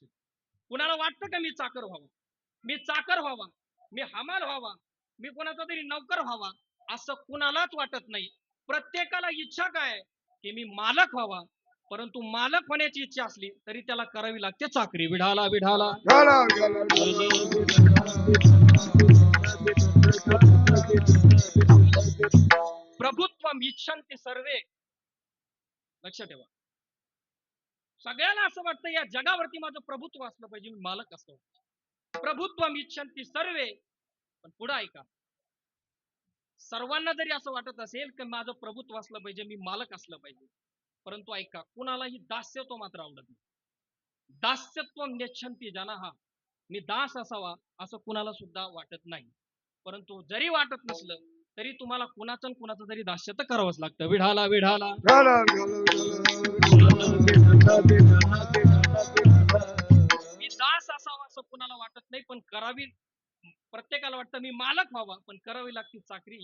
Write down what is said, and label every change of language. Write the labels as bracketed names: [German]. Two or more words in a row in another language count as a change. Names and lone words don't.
[Marathi] कुणाला वाटतं का मी चाकर व्हावा मी चाकर व्हावा मी हमाल व्हावा मी कोणाचा तरी नौकर व्हावा असं कुणालाच वाटत नाही. प्रत्येकाला इच्छा काय की मी मालक व्हावा परंतु मालक होण्याची इच्छा असली तरी त्याला करावी लागते चाकरी. [Sanskrit] विढाला विढाला प्रभुत्व इच्छन्ति सर्वे. [Marathi] लक्ष ठेवा. सगळ्याला असं वाटतं या जगावरती माझं प्रभुत्व असलं पाहिजे मी मालक असतो. [Sanskrit] प्रभुत्व इच्छन्ति सर्वे [Marathi] पण पुढे ऐका सर्वांना जरी असं वाटत असेल की माझं प्रभुत्व असलं पाहिजे मी मालक असलं पाहिजे परंतु ऐका, कुणालाही दास्यत्व मात्र आवडत नाही. [Sanskrit] दास्यत्व नेच्छन्ति जनाः, [Marathi] मी दास असावा असं कुणाला सुद्धा वाटत नाही. परंतु जरी वाटत नसलं तरी तुम्हाला कुणाचं कुणाचं तरी दास्य तर करावंच लागतं. विढाला विढाला मी दास असावा असं कुणाला वाटत नाही, पण करावी, प्रत्येकाला वाटतं मी मालक व्हावा, पण करावी लागते चाकरी.